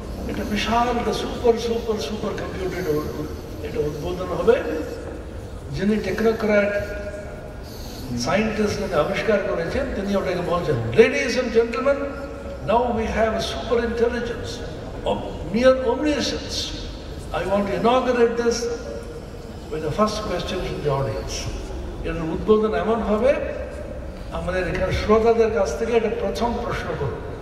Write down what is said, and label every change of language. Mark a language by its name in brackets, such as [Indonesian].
[Bangla] এটা বিশাল একটা super super super computer এটা উদ্বোধন হবে। যিনি টেকনোক্র্যাট সায়েন্টিস্ট আবিষ্কার করেছেন তিনি ওটাকে বলছেন, [English] Ladies and gentleman, now we have a super intelligence of near omniscience. I want to inaugurate this with the first question from the audience. [Bangla] এর উদ্বোধন এমন হবে, আমাদের এখানে শ্রোতাদের কাছ থেকে একটা প্রথম প্রশ্ন করব।